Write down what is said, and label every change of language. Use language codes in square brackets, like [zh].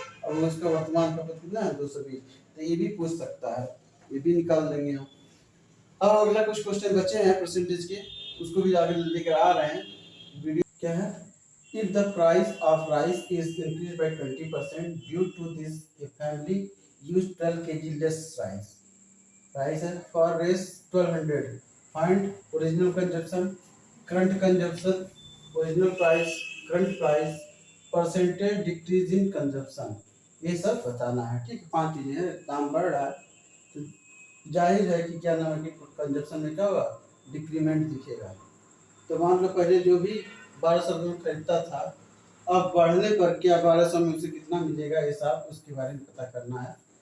[hi] अब उसका वर्तमान खपत कितना है 220, तो ये भी पूछ सकता है, ये भी निकाल देंगे हम। अब अगला कुछ क्वेश्चन बचे हैं परसेंटेज के, उसको भी आगे लेकर आ रहे हैं। वीडियो क्या है, [en] if the price of rice is increased by 20% due to this, a family use 12 kg less rice, price [hi] है [en] for rice 1200, find original consumption, current consumption, original price, current price, percentage decrease in consumption, [hi] ये सब बताना है। ठीक है, 5 चीजें हैं, दाम बढ़ रहा है तो जाहिर है कि क्या नाम है कि कंजप्शन में क्या होगा डिक्रीमेंट दिखेगा। तो मान लो पहले जो भी 1200 में खरीदता था, अब बढ़ने पर क्या 1200 में उसे कितना मिलेगा हिसाब, उसके बारे में पता करना है।